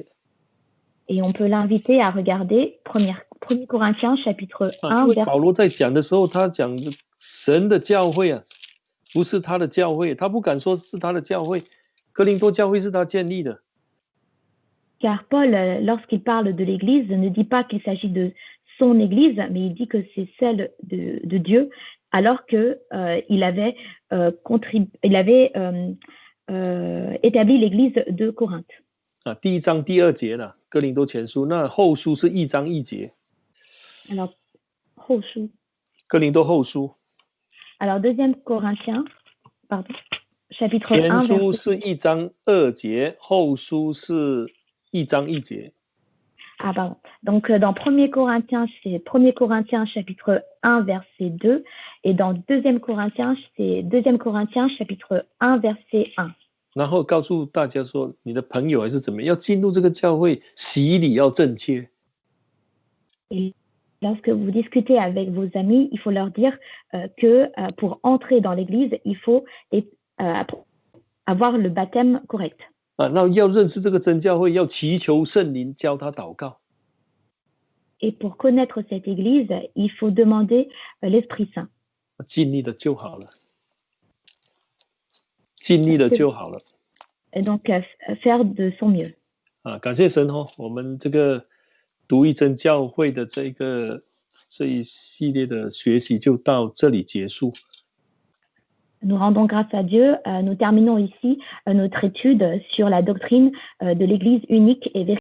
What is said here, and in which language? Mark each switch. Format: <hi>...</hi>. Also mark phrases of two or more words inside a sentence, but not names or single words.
<fr>Et on peut l'inviter à regarder 1 Corinthiens chapitre 1.</fr> <zh>保罗在讲的时候，他讲神的教会不是他的教会，他不敢说是他的教会。哥林多教会是他建立的。</zh> <fr>Car Paul, lorsqu'il parle de l'Église, ne dit pas qu'il s'agit de son Église, mais il dit que c'est celle de Dieu, alors qu'il avait établi l'Église de Corinthe.</fr> <zh>第1章第2节了，哥林多前书，那后书是1章1节。 Alors, 后书。哥林多后书。</zh> <fr>Alors, 2 Corinthiens, pardon, chapitre 1.</fr> <zh>前书是1章2节，后书是1章1节。</zh> <fr>Ah, pardon. Donc, dans 1 Corinthiens, c'est 1 Corinthiens chapitre 1, verset 2. Et dans 2 Corinthiens, c'est 2 Corinthiens chapitre 1, verset 1.</fr> <zh>然后告诉大家说，你的朋友还是怎么样，要进入这个教会，洗礼要正确。</zh> <fr>Et lorsque vous discutez avec vos amis, il faut leur dire que pour entrer dans l'église, il faut avoir le baptême correct.</fr> <zh>那要认识这个真教会，要祈求圣灵教他祷告。</zh> <fr>Et pour connaître cette église, il faut demander l'Esprit Saint.</fr> <zh>尽力的就好了，尽力的就好了。</zh> <fr>Et donc faire de son mieux.</fr> <zh>感谢神哦，我们这个独一真教会的这一系列的学习就到这里结束。</zh> <fr>Nous rendons grâce à Dieu. Nous terminons ici notre étude sur la doctrine de l'Église unique et véritable.</fr>